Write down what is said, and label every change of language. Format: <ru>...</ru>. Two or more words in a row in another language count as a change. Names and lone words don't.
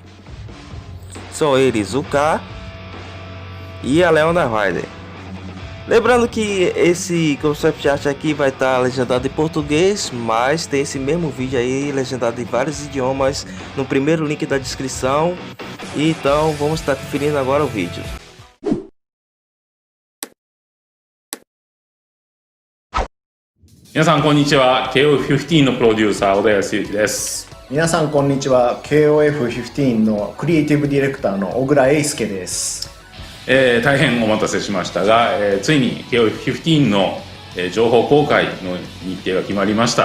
<pt>São eles o K e a Leona Rider. Lembrando que esse</pt> <en>concept art</en> <pt>aqui vai estar legendado em português, mas tem esse mesmo vídeo aí legendado em vários idiomas no primeiro link da descrição. Então vamos estar conferindo agora o vídeo.</pt> <ja>皆さんこんにちは。 KOF15 のプロデューサー小田康之です。皆さんこんにちは。 KOF15 のクリエイティブディレクターの小倉英介です。大変お待たせしましたが、ついに KOF15 の、情報公開の日程が決まりました。</ja>